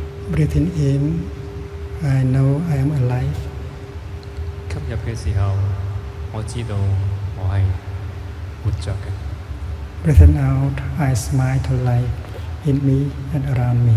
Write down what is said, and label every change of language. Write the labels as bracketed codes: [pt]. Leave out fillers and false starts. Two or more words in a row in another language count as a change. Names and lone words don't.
[en] breathing in, I know I am alive. [yue] 吸入嘅時候，我知道我係活着嘅。 [en] Breathing out, I smile to life in me and around me.